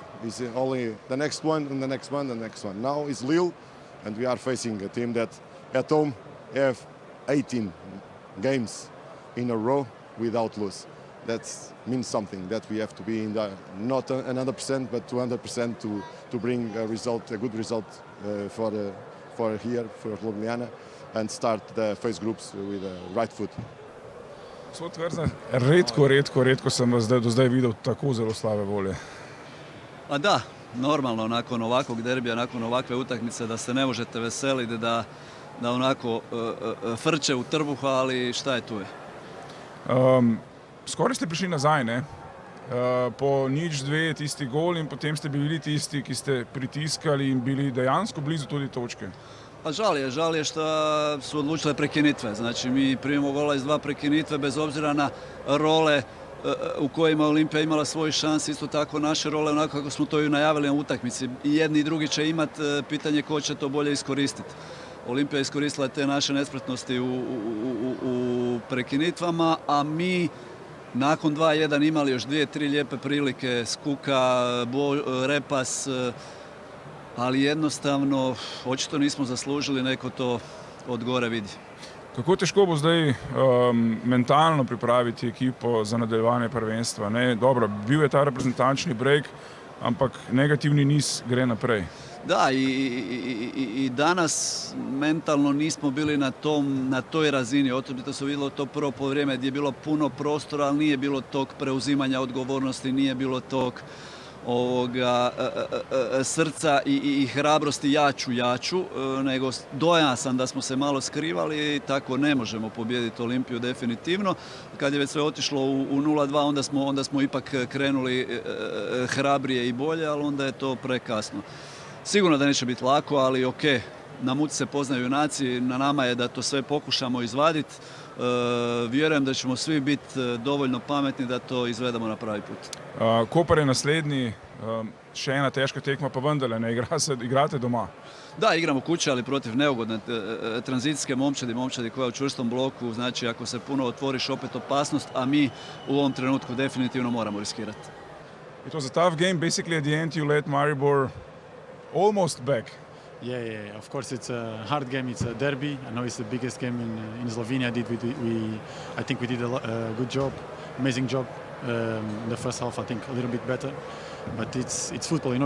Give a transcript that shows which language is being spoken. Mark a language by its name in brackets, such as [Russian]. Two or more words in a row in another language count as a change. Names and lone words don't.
[English] It's only the next one and the next one and the next one. Now it's Lille, and we are facing a team that at home have 18 games in a row without lose. That means something, that we have to be in the, not 100% but 200% to bring a result, a good result for here, for Ljubljana, and start the phase groups with the right foot. [Slovenian] Gospod Tvrza, redko sem vas do zdaj videl tako zelo slabe volje. [Croatian] A da, normalno nakon ovakvog derbija, nakon ovakve utakmice da se ne možete veseliti, da onako frče u trbuhu, ali šta je tu je. [Slovenian] Skoraj ste prišli nazaj, ne? Po 0-2 tisti gol in potem ste bili tisti, ki ste pritiskali in bili dejansko blizu tudi točke. [Croatian] Pa žal je što su odlučile prekinitve. Znači mi primimo gola iz 2 prekinitve bez obzira na role u kojima Olimpija imala svoju šans, isto tako naše role onako kako smo to i najavili na utakmici. I jedni i drugi će imati, pitanje ko će to bolje iskoristiti. Olimpija je iskoristila te naše nespretnosti u prekinitvama, a mi nakon 2-1 imali još 2-3 lijepe prilike, Skuka, Repas, ali jednostavno očito nismo zaslužili, neko to od gore vidi. [Slovenian] Kako težko bo zdaj mentalno pripraviti ekipo za nadaljevanje prvenstva? Ne? Dobro, bil je ta reprezentančni break, ampak negativni niz gre naprej. [Croatian] Da, i danas mentalno nismo bili na toj razini. Osobito se vidjelo to prvo poluvrijeme gdje je bilo puno prostora, ali nije bilo tog preuzimanja odgovornosti, nije bilo tog srca i hrabrosti jaču, nego dojam sam da smo se malo skrivali i tako ne možemo pobijediti Olimpiju definitivno. Kad je već sve otišlo u 0-2, onda smo ipak krenuli hrabrije i bolje, ali onda je to prekasno. Sigurno da neće biti lako, ali ok, na muci se poznaju junaci, na nama je da to sve pokušamo izvaditi. Vjerujem da ćemo svi biti dovoljno pametni da to izvedemo na pravi put. [Slovenian] Koper je naslednji, še ena težka tekma, pa vendarle ne igrate doma. [Croatian] Da, igramo kuće, ali protiv neugodne tranzicijske momčadi koja je u čvrstom bloku, znači ako se puno otvoriš opet opasnost, a mi u ovom trenutku definitivno moramo riskirati. [English] It was a tough game, basically at the end you let Maribor almost back. Yeah. Of course, it's a hard game. It's a derby. I know it's the biggest game in Slovenia. I think we did a good job, amazing job. The first half, I think, a little bit better. But it's football, you know.